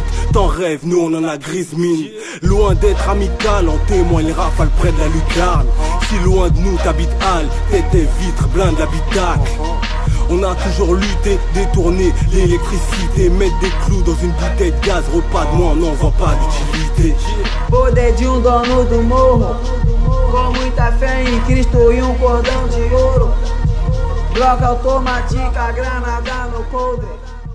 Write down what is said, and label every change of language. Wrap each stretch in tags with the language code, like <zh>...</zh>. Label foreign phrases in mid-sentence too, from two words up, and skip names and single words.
<fr>T'en rêves, nous on en a grise mine. Loin d'être amical, en témoigne les rafales près de la lucarne. Si loin de nous t'habites Halle, tête et vitres, blinde l'habitacle. On a toujours lutté, détourné l'électricité, mettre des clous dans une bouteille de gaz, repas de moi, on n'en voit pas d'utilité.</fr> <pt>Poder de dono do morro, com muita fé em Cristo e cordão de ouro. Bloco automática, granada no coldre.</pt>